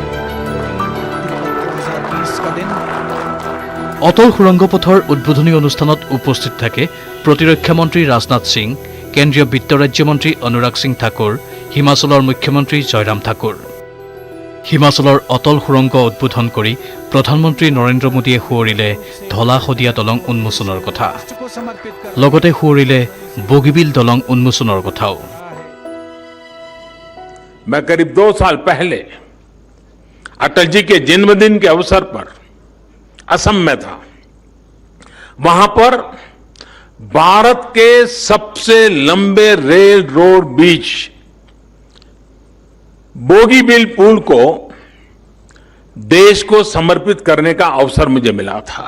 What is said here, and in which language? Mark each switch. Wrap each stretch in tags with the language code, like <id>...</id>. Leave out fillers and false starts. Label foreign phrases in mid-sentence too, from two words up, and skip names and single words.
<as>অটল সুৰংগ পথৰ উদ্বোধনী অনুষ্ঠানত উপস্থিত থাকে প্ৰতিৰক্ষা মন্ত্ৰী ৰাজনাথ সিং, কেন্দ্ৰীয় বিত্ত ৰাজ্যমন্ত্ৰী অনুৰাগ সিং ঠাকুৰ, হিমাচলৰ মুখ্যমন্ত্ৰী জয়ৰাম ঠাকুৰ। হিমাচলৰ অটল সুৰংগ উদ্বোধন কৰি প্ৰধানমন্ত্ৰী নৰেন্দ্ৰ মোদীয়ে সোঁৱৰিলে ধলা শদিয়া দলং উন্মোচনৰ কথা লগতে সোঁৱৰিলে বগীবিল দলং উন্মোচনৰ কথাও</as> <hi>मैं करीब 2 साल पहले अटल जी के जन्मदिन के अवसर पर असम में था। वहां पर भारत के सबसे लंबे</hi> <en>rail road</en> <hi>बीच बोगीबिल पुल को देश को समर्पित करने का अवसर मुझे मिला था।</hi>